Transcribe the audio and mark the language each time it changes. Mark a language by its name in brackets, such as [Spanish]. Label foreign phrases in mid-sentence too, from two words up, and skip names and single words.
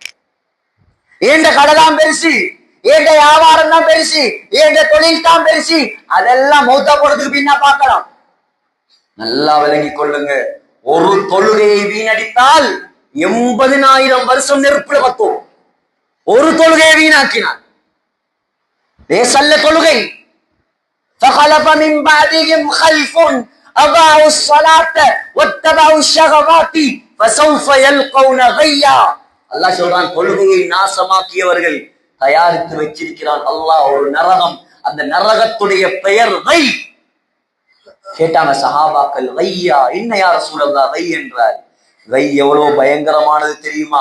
[Tamil] ஏண்ட கடை தான் பெருசு, ஏண்ட வியாபாரம் தான் பெருசு, ஏண்ட தொழில் தான் பெருசு. அதெல்லாம் மௌத்தா போறதுக்கு பின்னா பார்க்கலாம். நல்லா விளங்கிக் கொள்ளுங்க. ஒரு தொழுகையை வீணடித்தால் 80,000 வருஷம் நெருப்புல பத்தும். ஒரு தொழுகையை வீணாக்கினார். லேசல்ல தொழுகை. [Arabic] فخلف من بعدهم خلف أضاعوا الصلاة واتبعوا الشهوات فسوف يلقون غيا. [Tamil] அல்லாஹ் சொல்றான், தொழுகையை நாசமாக்கியவர்கள் தயாரித்து வச்சிருக்கிறான் அல்லாஹ் ஒரு நரகம். அந்த நரகத்துடைய பெயர் வை. கேட்டாங்க சஹாபாக்கள், வையா என்ன [Arabic] يا رسول الله [Tamil] வை என்றார். வை எவ்வளவு பயங்கரமானது தெரியுமா?